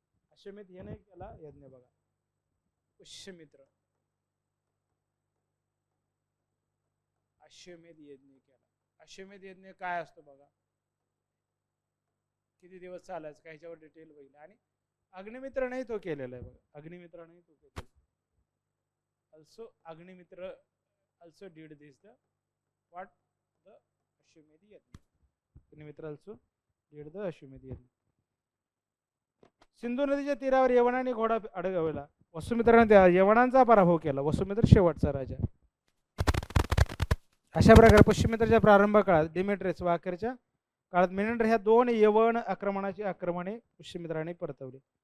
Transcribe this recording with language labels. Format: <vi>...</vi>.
<mr>अश्वमेध यज्ञ केला. यज्ञ बघा, पुष्यमित्र अश्वमेध यज्ञ केला. अश्वमेध यज्ञ काय असतो बघा, किती दिवस चालायचं काय ह्याच्यावर डिटेल बघितलं. आणि अग्निमित्रानेही तो केलेला आहे बघा. अग्निमित्रानेही तो केलेला.</mr> <en>also Agnimitra also did this the Ashwamedh Yajna. Agnimitra also did the Ashwamedh Yajna.</en> <mr>Sindhu नदीच्या तीरावर यवनाने घोडा अडवला. वसुमित्राने त्या यवनांचा पराभव केला. वसुमित्र शेवटचा राजा. अशा प्रकारे पुष्यमित्राच्या प्रारंभ काळात डिमेट्रियस व अखेरच्या काळात मिनेंडर ह्या 2 यवन आक्रमणे पुष्यमित्राने परतवली.</mr>